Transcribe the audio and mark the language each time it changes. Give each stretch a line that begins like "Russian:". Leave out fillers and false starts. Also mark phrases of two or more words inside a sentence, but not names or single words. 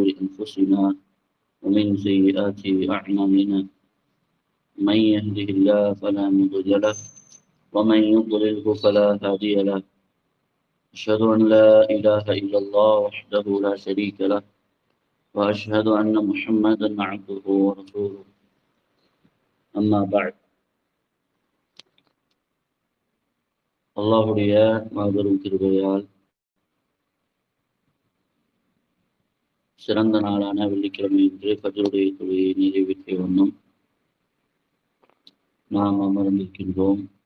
Arabic: أنفسنا ومن سيئات أعمالنا من يهده الله فلا مضل له ومن يضلله فلا هادي له أشهد أن لا إله إلا الله وحده لا شريك له وأشهد أن محمدا عبده ورسوله أما بعد
Tamil: அல்லாஹுடைய மாபெரும் கிருபையால் சிறந்த நாளான வெள்ளிக்கிழமை என்று ஃபஜ்ருடைய தொழுகையை நிறைவேற்றிய வண்ணம் நாம் அமர்ந்திருக்கின்றோம்.